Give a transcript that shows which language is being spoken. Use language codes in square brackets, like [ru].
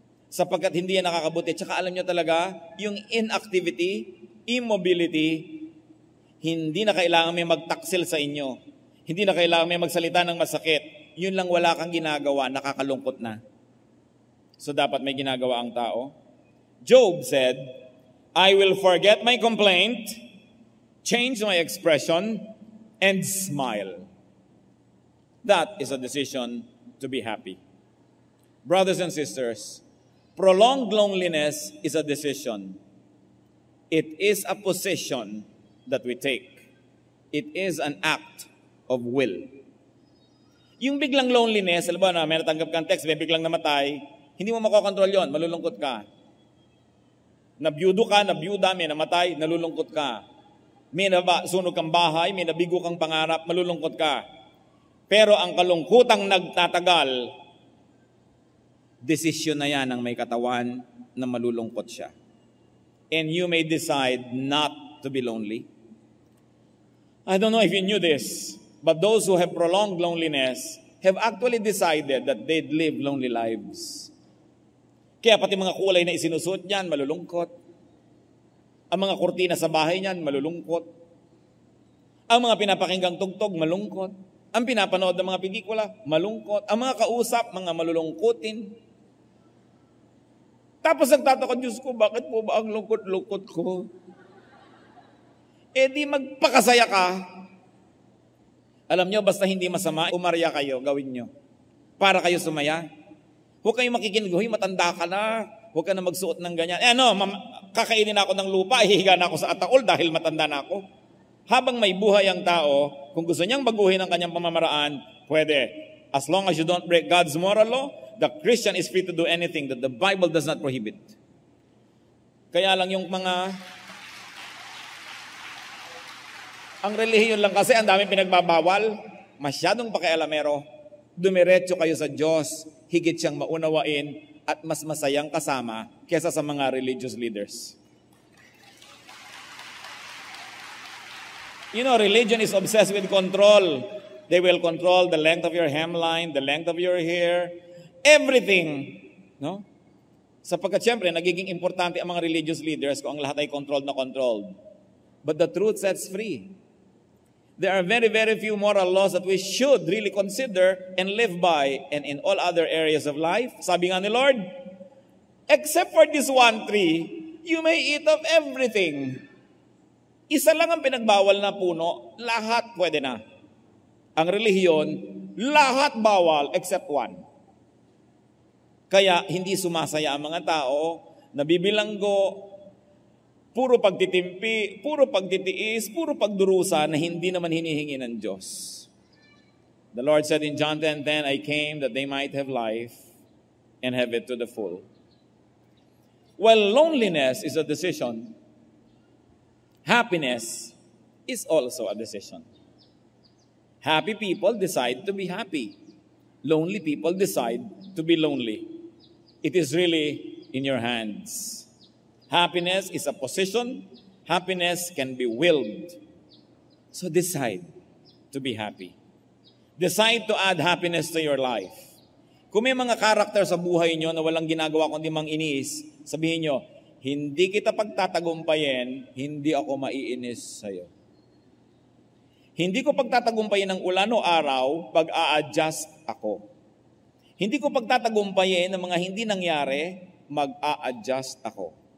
[tl] Sapagkat hindi yan nakakabuti. Tsaka alam nyo talaga, yung inactivity, immobility, hindi na kailangan may magtaksil sa inyo. Hindi na kailangan may magsalita ng masakit. Yun lang wala kang ginagawa, nakakalungkot na. So dapat may ginagawa ang tao. [en] Job said, I will forget my complaint, change my expression, and smile. That is a decision to be happy. Brothers and sisters, prolonged loneliness is a decision. It is a position that we take. It is an act of will. [tl] Yung biglang loneliness, alam ba na may natanggap kang text, may biglang namatay, hindi mo makokontrol yon, malulungkot ka. Nabiyudo ka, nabiyuda, may namatay, nalulungkot ka. May sunog kang bahay, may nabigo kang pangarap, malulungkot ka. Pero ang kalungkutang nagtatagal, desisyon na yan ng may katawan na malulungkot siya. [en] And you may decide not to be lonely. I don't know if you knew this, but those who have prolonged loneliness have actually decided that they'd live lonely lives. [tl] Kaya pati mga kulay na isinusuot niyan, malulungkot. Ang mga kurtina sa bahay niyan, malulungkot. Ang mga pinapakinggang tugtog, malungkot. Ang pinapanood ng mga pelikula, malungkot. Ang mga kausap, mga malulungkutin. Tapos nagtataka, Diyos ko, bakit po ba ang lungkot-lungkot ko? Eh di magpakasaya ka. Alam nyo, basta hindi masama, umarya kayo, gawin nyo. Para kayo sumaya. Huwag kayong makikinig, huy, matanda ka na. Huwag ka na magsuot ng ganyan. Kakainin ako ng lupa, ihihiga na ako sa ataol dahil matanda na ako. Habang may buhay ang tao, kung gusto niyang baguhin ang kanyang pamamaraan, pwede. [en] As long as you don't break God's moral law, the Christian is free to do anything that the Bible does not prohibit. [tl] Kaya lang yung ang relihiyon lang kasi, ang daming pinagbabawal, masyadong pakialamero, dumiretso kayo sa Diyos, higit siyang maunawain, at mas masayang kasama kesa sa mga religious leaders. [en] You know, religion is obsessed with control. They will control the length of your hemline, the length of your hair, everything. No? [tl] Sapagkat siyempre, nagiging importante ang mga religious leaders kung ang lahat ay controlled na controlled. [en] But the truth sets free. There are very, very few moral laws that we should really consider and live by. And in all other areas of life, [tl] sabi nga ni Lord, [en] except for this one tree, you may eat of everything. [tl] Isa lang ang pinagbawal na puno, lahat pwede na. Ang relihiyon, lahat bawal [en] except one. [tl] Kaya hindi sumasaya ang mga tao, nabibilanggo, puro pagtitimpi, puro pagtitiis, puro pagdurusa na hindi naman hinihingi ng Diyos. [en] The Lord said in John 10:10, I came that they might have life and have it to the full. While loneliness is a decision, happiness is also a decision. Happy people decide to be happy. Lonely people decide to be lonely. It is really in your hands. Happiness is a position. Happiness can be willed. So decide to be happy. Decide to add happiness to your life. [tl] Kung may mga karakter sa buhay nyo na walang ginagawa kundi mang inis, sabihin nyo, hindi kita pagtatagumpayin, hindi ako maiinis sa'yo. Hindi ko pagtatagumpayin ng ulan o araw, pag-a-adjust ako. Hindi ko pagtatagumpayin ng mga hindi nangyari, mag-a-adjust ako.